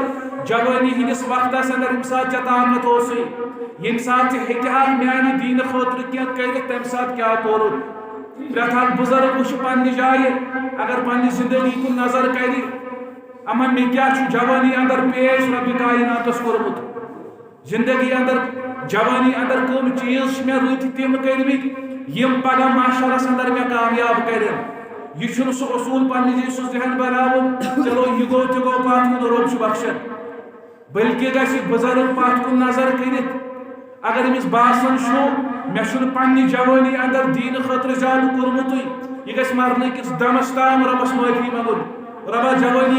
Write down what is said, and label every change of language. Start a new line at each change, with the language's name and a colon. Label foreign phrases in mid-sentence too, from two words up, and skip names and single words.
Kashmiri: جوانی ہندس وقتس اندر یم سات ژے طاقت اوسے یم سات ژے ہیکہاک میانی دین خاطر کینٛہہ کٔرِتھ تمہِ سات کیا کورت پرٛٮ۪تھ اکھ بزرگ وٕچھِ پننہِ جایہِ اگر پننہِ زندگی کُن نظر کرِ اما مےٚ کیٛاہ چھُ جوانی اندر پیش رب کائناتس کوٚرمُت زندگی اندر جوانی اندر کم چیز چھ مےٚ رٕتۍ تِم کٔرمٕتۍ یم پگہ معاشرس اندر مےٚ کامیاب کرن یہ چھُنہٕ سُہ اصوٗل پننہِ جایہِ سُہ ذہن بناوُن چلو یہ گوٚو تہِ گوٚو پتھ کُن رۄب چھُ بخشان بلکہ گژھِ بزرگ پتھ کُن نظر کٔرِتھ اگر أمِس باسان چھُ مےٚ چھُنہٕ پننہِ جوانی اندر دیٖنہٕ خٲطرٕ زیادٕ کوٚرمُتٕے یہ گژھِ مرنٕکِس دمس تام رۄبس معٲفی منگُن ربا جوانی